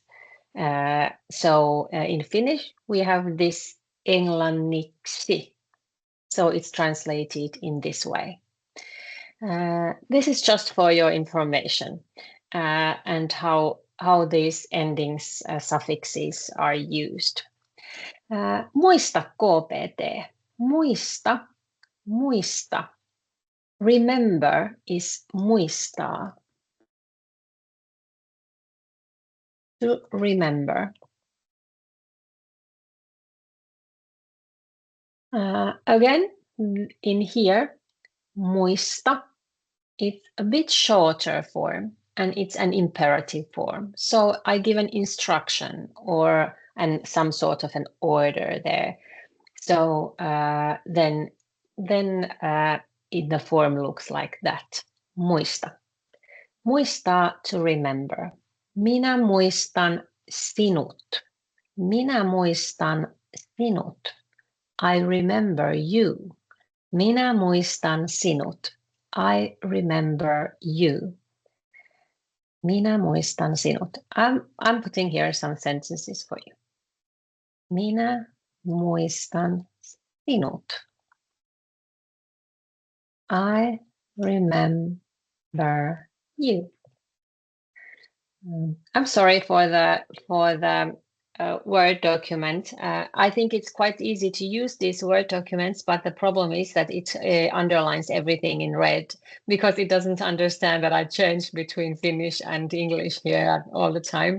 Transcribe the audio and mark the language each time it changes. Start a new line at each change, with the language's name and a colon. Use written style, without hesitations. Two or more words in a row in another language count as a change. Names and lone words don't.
English: So in Finnish, we have this englanniksi. So it's translated in this way. This is just for your information and how these endings, suffixes are used.
Finnish: Muista KPT. Muista, muista.
English: Remember is muistaa. To remember. Again, in here, muista, it's a bit shorter form and it's an imperative form. So I give an instruction and some sort of an order there. So then the form looks like that.
Finnish: Muista. Muistaa,
English: to remember.
Finnish: Minä muistan sinut. Minä muistan sinut.
English: I remember you.
Finnish: Minä muistan sinut.
English: I remember you.
Finnish: Minä muistan sinut.
English: I'm putting here some sentences for you.
Finnish: Minä muistan sinut.
English: I remember you. I'm sorry for the Word document. I think it's quite easy to use these Word documents, but the problem is that it underlines everything in red because it doesn't understand that I change between Finnish and English here all the time.